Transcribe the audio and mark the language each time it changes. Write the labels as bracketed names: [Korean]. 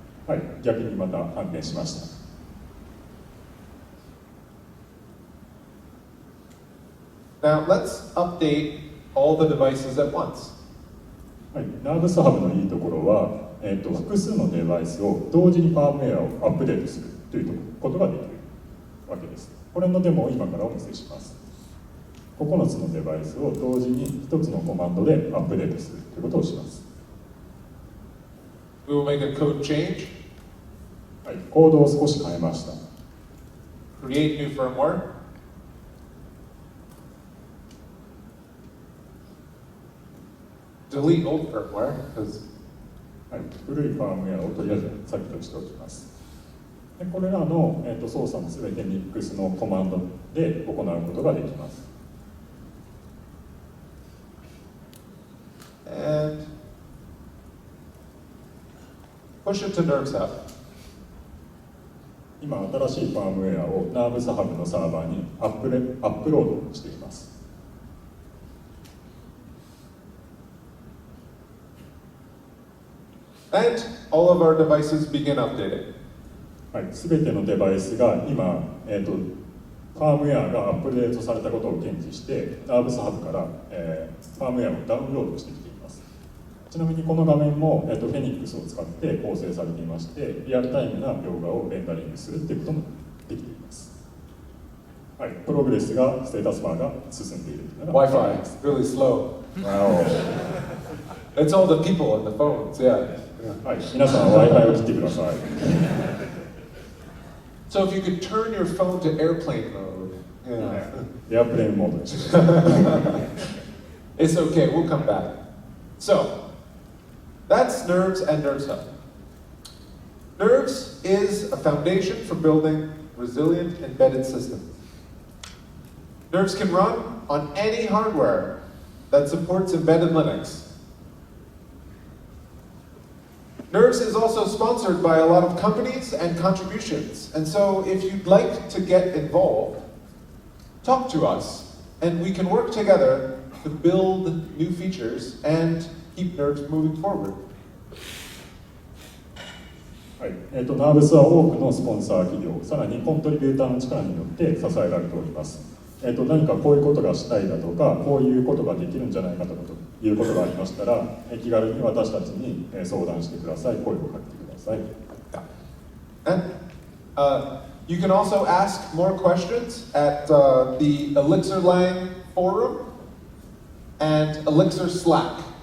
[Japanese] はい、逆にまた反転しました。 [English] Now let's update all the devices at once. [Japanese] はい、ナーブスハブのいいところは、複数のデバイスを同時にファームウェアをアップデートするということができるわけです。これのデモを今からお見せします。9つのデバイスを同時に1つのコマンドでアップデートするということをします。 [English] We will make a code change. [Japanese] はい、コードを少し変えました。 [English] Create new firmware. Delete old firmware, because [Japanese] はい、古いファームウェアをとりあえず削除しておきます。でこれらの、操作もすべて Mix のコマンドで行うことができます。 [English] and push it to nerves out. [Japanese] 今、新しいファームウェアをナーブスハブのサーバーにアップロードしています。 [English] And all of our devices begin updating. [Japanese] はい、すべてのデバイスが今、ファームウェアがアップデートされたことを検知して、ナーブスハブから、ファームウェアをダウンロードしてきています。ちなみにこの画面も、フェニックスを使って構成されていまして、リアルタイムな描画をレンダリングするということもできています。はい、プログレスが、ステータスバーが進んでいるというのが [English] Wi-Fi is really slow. Wow. It's all the people on the phones, yeah. [Japanese] はい、皆さんは Wi-Fi を切ってください。 [English] So if you could turn your phone to airplane mode. Yeah. [Japanese] エアプレインモードにして。 [English] It's okay, we'll come back. So, that's Nerves and Nerves Hub. Nerves is a foundation for building resilient embedded systems. Nerves can run on any hardware that supports embedded Linux. Nerves is also sponsored by a lot of companies and contributions. And so if you'd like to get involved, talk to us and we can work together to build new features and keep Nerves moving forward. [Japanese] はい、ナーブスは多くのスポンサー企業、さらにコントリビューターの力によって支えられております。何かこういうことがしたいだとか、こういうことができるんじゃないかということがありましたら、気軽に私たちに相談してください、声をかけてください。 [English] And, you can also ask more questions at the Elixir Line forum and Elixir Slack.